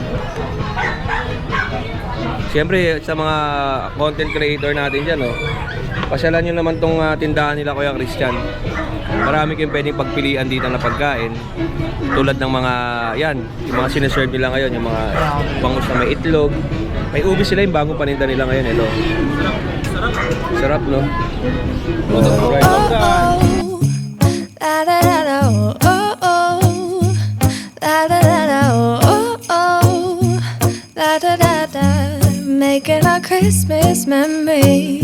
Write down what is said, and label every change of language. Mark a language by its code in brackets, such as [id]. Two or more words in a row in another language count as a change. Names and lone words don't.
[tl] Siyempre, sa mga content creator natin dyan, oh, pasyalan nyo naman tong tindahan nila Kuya Christian. Marami kayong pwedeng pagpilian dito na pagkain. Tulad ng mga, yan, yung mga sineserve nila ngayon, yung mga bangus na may itlog. May ube sila yung bagong paninda nila ngayon, ito. Sarap, no? Alright, La da da da oh oh oh. La da da da oh oh oh. [en] Christmas memory.